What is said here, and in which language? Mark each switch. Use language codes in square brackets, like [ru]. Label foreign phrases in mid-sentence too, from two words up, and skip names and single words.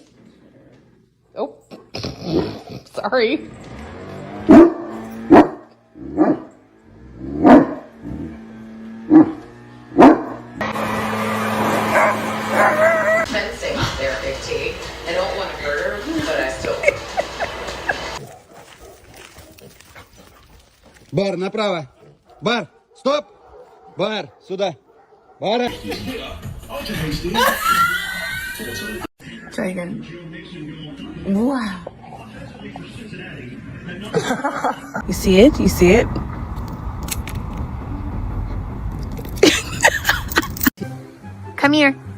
[en] Oh, sorry. Fencing there, Big T. I don't want to murder, but I still. [kk] Бар, направо. Бар, стоп. Бар, сюда. Бар. [en] Dragon. Wow. You see it? You see it? Come here.